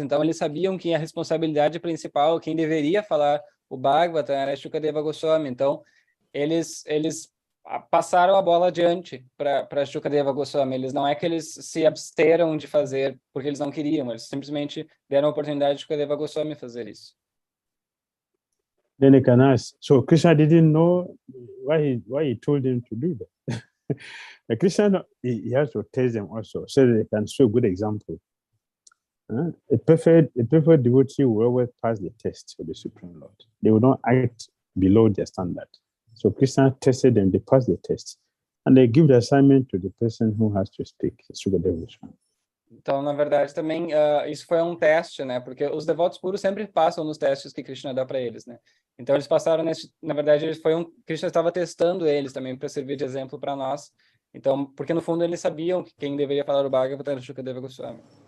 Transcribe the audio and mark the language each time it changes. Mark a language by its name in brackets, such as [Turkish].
[Portuguese] Então, eles sabiam que a responsabilidade principal, quem deveria falar o Bhagavatam, era 𝐶ukadeva Goswami. Então, eles passaram a bola adiante para 𝐶ukadeva Goswami. Eles não é que eles se absteram de fazer porque eles não queriam, eles simplesmente deram a oportunidade de 𝐶ukadeva Goswami fazer isso. [English] Then they can ask, so Krishna didn't know why he told them to do that. Krishna, he has to test them also so that they can show a good example. A perfect devotee will always pass the test of the Supreme Lord. They will not act below their standard. So Krishna tested them, they passed the test. And they give the assignment to the person who has to speak, 𝐶ukadeva Goswami. [Portuguese] Então, na verdade, também isso foi um teste, né? Porque os devotos puros sempre passam nos testes que Krishna dá para eles, né? Então, eles passaram na verdade, Krishna estava testando eles também para servir de exemplo para nós. Então, porque no fundo eles sabiam que quem deveria falar o Bhagavatam era 𝐶ukadeva Goswami.